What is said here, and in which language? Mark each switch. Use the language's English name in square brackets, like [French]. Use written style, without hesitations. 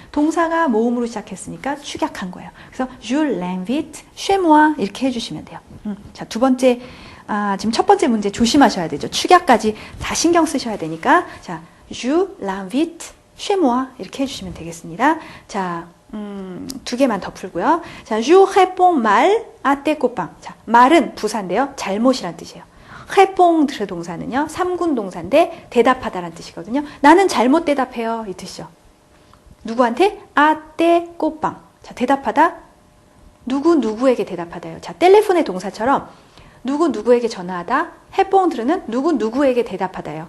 [Korean] 동사가 모음으로 시작했으니까 축약한 거예요. 그래서 [French] je l'invite chez moi [Korean] 이렇게 해주시면 돼요. 자, 두 번째 지금 첫 번째 문제 조심하셔야 되죠. 축약까지 다 신경 쓰셔야 되니까 자, [French] je l'invite chez moi [Korean] 이렇게 해주시면 되겠습니다. 자, 두 개만 더 풀고요. [French] 자, je réponds mal à tes copains. [Korean] 자, 말은 부사인데요. 잘못이란 뜻이에요. répondre 동사는요. 3군 동사인데 대답하다란 뜻이거든요. 나는 잘못 대답해요. 이 뜻이죠. 누구한테? [French] à tes copains. [Korean] 자, 대답하다. 누구에게 대답하다요. 자, 텔레폰의 동사처럼 누구에게 전화하다, répondre는 누구에게 대답하다예요.